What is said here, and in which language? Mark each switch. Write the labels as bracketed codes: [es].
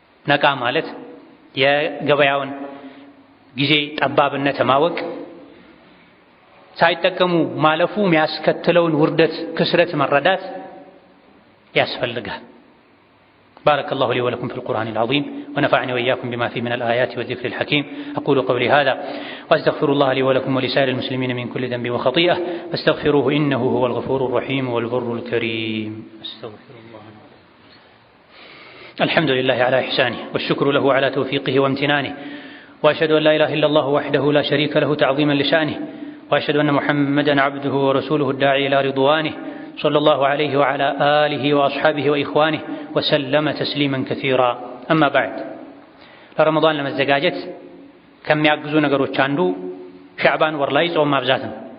[am] ነቃ ማለት የገበያውን ጊዜ ጠባብነት ማወቅ፣ ሳይጠቀሙ ማለፉ የሚያስከትለውን ውርደት ክስረት መረዳት ያስፈልጋል። [ar] بارك الله لي ولكم في القرآن العظيم ونفعني وإياكم بما فيه من الآيات والذكر الحكيم. أقول قولي هذا وأستغفر الله لي ولكم ولسائر المسلمين من كل ذنب وخطيئة فاستغفروه إنه هو الغفور الرحيم والبر الكريم. استغفر الله. الحمد لله على إحسانه والشكر له على توفيقه وامتنانه وأشهد أن لا إله إلا الله وحده لا شريك له تعظيما لشأنه وأشهد أن محمدا عبده ورسوله الداعي إلى رضوانه صلى الله عليه وعلى آله وأصحابه وإخوانه وسلم تسليما كثيرا أما بعد [am] ለረመዳን ለመዘጋጀት ከሚያግዙ ነገሮች አንዱ ሻዕባን ወር ላይ ጾም ማብዛት ነው።